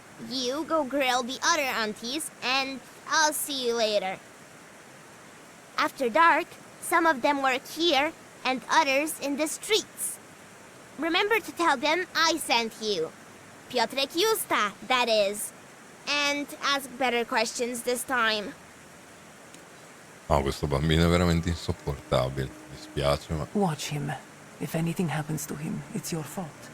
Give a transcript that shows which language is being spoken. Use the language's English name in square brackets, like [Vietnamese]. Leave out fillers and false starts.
[English] You go grill the other aunties, and I'll see you later. After dark, some of them work here, and others in the streets. Remember to tell them I sent you. Piotrek Justa, that is. And ask better questions this time. [Italian] Oh, questo bambino è veramente insopportabile. Mi spiace, ma... [English] Watch him. If anything happens to him, it's your fault.